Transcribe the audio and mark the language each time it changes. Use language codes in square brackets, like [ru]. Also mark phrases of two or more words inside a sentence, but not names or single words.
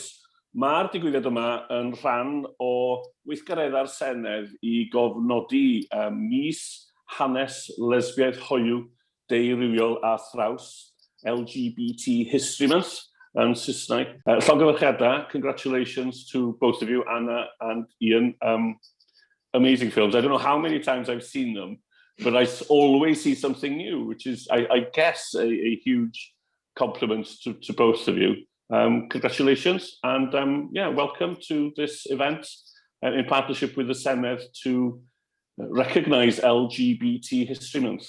[cy] Mae'r digwyddiad yma yn rhan o weithgaredda'r Senedd i gofnodi mis hanes lesbiaeth hoyw deurywiol a thraws [en] LGBT History Month [cy] yn Saesneg. Llongyfarchiadau, [en] congratulations to both of you, Anna and Ian. Amazing films. I don't know how many times I've seen them, but I always see something new, which is, I guess, a huge compliment to both of you. Congratulations, and yeah, welcome to this event in partnership with the Senedd to recognise LGBT History Month.